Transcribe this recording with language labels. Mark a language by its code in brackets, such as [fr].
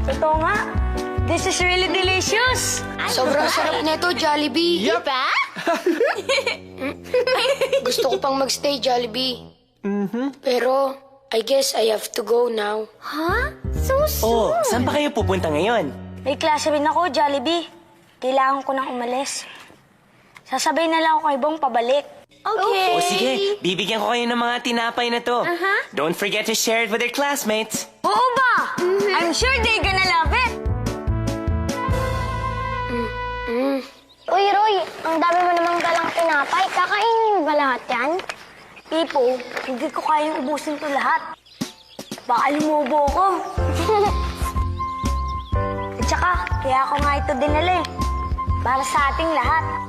[tl] Totoo nga, [en] this is really delicious. [tl] Sobrang sarap nito, Jollibee. [en] Yup. [tl] Diba? Gusto ko pang magstay, Jollibee. [en] Pero, I guess I have to go now. Huh? So [tl] Oh, saan pa kayo pupunta ngayon? May klase rin ako, Jollibee. Kailangan ko nang umalis. Sasabay na lang ako kay Bong pabalik. [en] Okay. [tl] O sige, bibigyan ko kayo ng mga tinapay na to. [en] Don't forget to share it with your classmates. [tl] Oo ba? [en] I'm sure they're gonna love it. [tl] Uy, Roy, ang dami mo namang dalang tinapay. Kakainin ba lahat yan? Pipo, hindi ko kayang ubusin to lahat. Baka lumubo ko. At saka, kaya ako nga ito dinala eh. Para sa ating lahat.